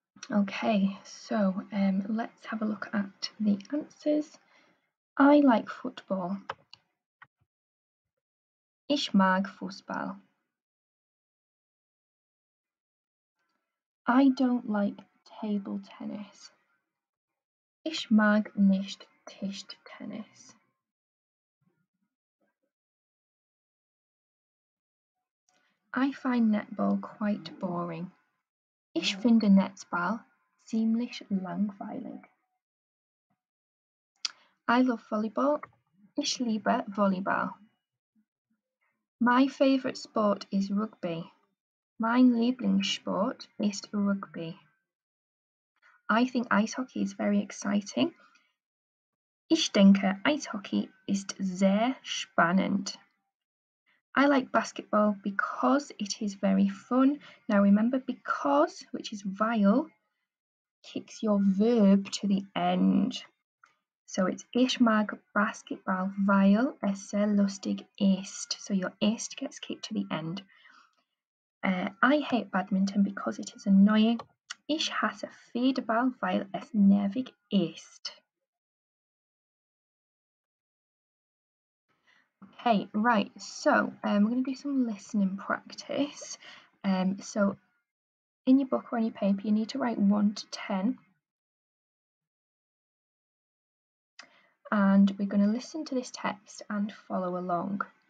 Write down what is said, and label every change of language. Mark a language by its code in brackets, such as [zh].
[en] Okay, so let's have a look at the answers. I like football. [de] Ich mag Fußball. [en] I don't like table tennis. [de] Ich mag nicht Tischtennis. [en] I find netball quite boring. [de] Ich finde Netzball ziemlich langweilig. [en] I love volleyball. [de] Ich liebe Volleyball. [en] My favorite sport is Rugby. [de] Mein Lieblingssport ist Rugby. [en] I think ice hockey is very exciting. [de] Ich denke, Eishockey ist sehr spannend. [en] I like basketball because it is very fun. Now remember, because, which is weil, kicks your verb to the end. So it's [de] ich mag Basketball, weil es sehr lustig ist. [en] So your ist gets kicked to the end. I hate badminton because it is annoying. [de] Ich hasse Federball, weil es nervig ist. [en] Okay, right, so we're going to do some listening practice. So in your book or on your paper, you need to write 1 to 10. And we're going to listen to this text and follow along.